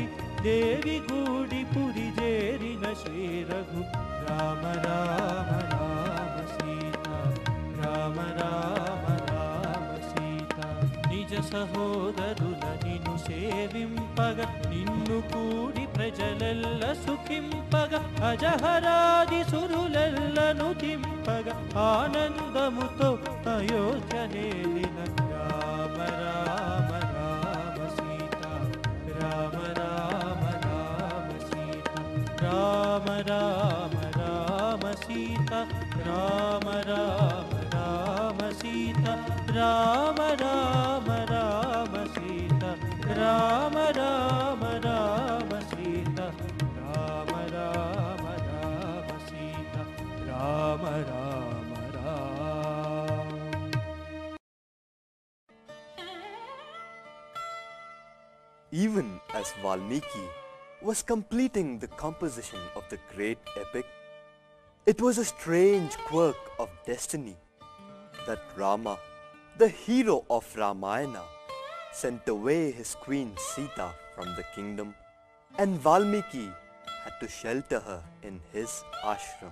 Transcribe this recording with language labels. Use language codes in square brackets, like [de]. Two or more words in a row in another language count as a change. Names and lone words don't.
[te] దేవి గూడి పురి చేరిన శ్రీరఘు రామ రామ రామ సీత రామ రామ రామ సీత నిజ సహోదరుల నిన్ను సేవింపగ నిన్ను కూడి ప్రజలెల్ల సుఖింపగ అజహరాది సురులెల్లను తింపగ ఆనందముతో అయోధ్య నేలిన రామ రామ రామ సీత రామ రామ రామ సీత రామ రామ రామ సీత రామ రామ రామ సీత రామ రామ రామ సీత రామ రామ రామ సీత రామ రామ రామ సీత రామ రామ రామ. [en] Even as Valmiki was completing the composition of the great epic, it was a strange quirk of destiny that Rama, the hero of Ramayana, sent away his queen Sita from the kingdom, and Valmiki had to shelter her in his ashram.